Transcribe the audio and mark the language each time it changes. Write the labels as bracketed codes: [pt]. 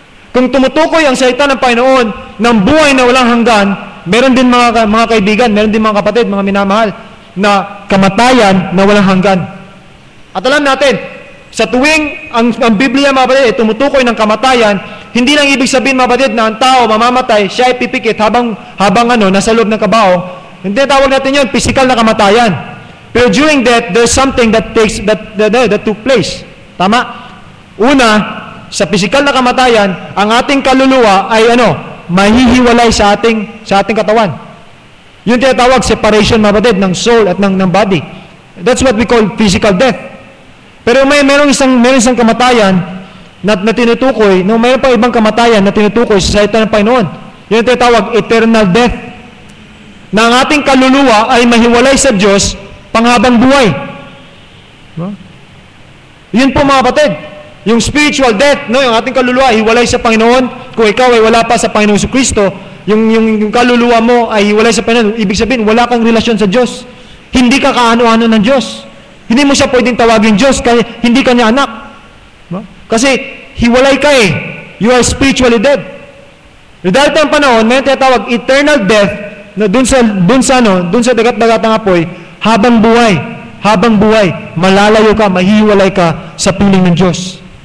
[tl] Kung tumutukoy ang salita ng Panginoon ng buhay na walang hanggan, meron din mga kaibigan, meron din mga kapatid, mga minamahal, na kamatayan na walang hanggan. At alam natin, sa tuwing ang Biblia, mga kapatid, tumutukoy ng kamatayan, hindi lang ibig sabihin, mga kapatid, na ang tao mamamatay, siya ay pipikit habang nasa loob ng kabaong. Hindi, tawag natin yun, physical na kamatayan. [en] Pero during that, there's something that took place. [tl] Tama? Una, sa physical na kamatayan, ang ating kaluluwa ay mahihiwalay sa ating katawan. Yung tinatawag separation, mga kapatid, ng soul at ng body. [en] That's what we call physical death. [tl] Pero mayroong isang kamatayan na tinutukoy, mayroon pa ibang kamatayan na tinutukoy sa salita ng Panginoon. Yung tinatawag eternal death. Na ang ating kaluluwa ay mahiwalay sa Diyos panghabang buhay. Yun po, mga kapatid. Yung spiritual death, yung ating kaluluwa ay hiwalay sa Panginoon. Kung ikaw ay wala pa sa Panginoon Kristo, yung kaluluwa mo ay hiwalay sa Panginoon, ibig sabihin, wala kang relasyon sa Diyos. Hindi ka kaano-ano ng Diyos. Hindi mo siya pwedeng tawagin Diyos, kasi hindi ka niya anak. Kasi hiwalay ka eh. [en] You are spiritually dead. [tl] Dahil tayong panahon, may tinatawag eternal death na dun sa dagat-dagatang apoy, habang buhay, malalayo ka, mahihiwalay ka sa piling ng Diyos.